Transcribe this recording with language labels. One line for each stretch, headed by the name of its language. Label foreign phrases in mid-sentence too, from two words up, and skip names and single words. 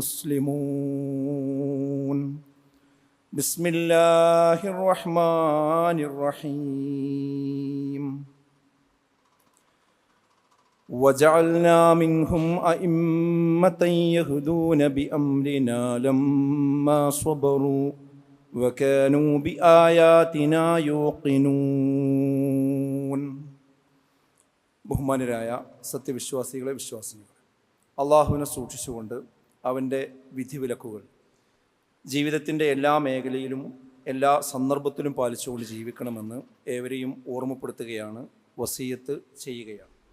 Arabic: مسلمون بسم الله الرحمن الرحيم وجعلنا منهم أئمة يهدون بأمرنا لما صبروا وكانوا بآياتنا
Malayalam: يوقنون ബഹുമാനരായ സത്യവിശ്വാസികളെ വിശ്വാസികളെ, അള്ളാഹുവിനെ സൂക്ഷിച്ചുകൊണ്ട് അവൻ്റെ വിധിവിലക്കുകൾ ജീവിതത്തിൻ്റെ എല്ലാ മേഖലയിലും എല്ലാ സന്ദർഭത്തിലും പാലിച്ചുകൊണ്ട് ജീവിക്കണമെന്ന് ഏവരെയും ഓർമ്മപ്പെടുത്തുകയാണ്, വസിയത്ത് ചെയ്യുകയാണ്.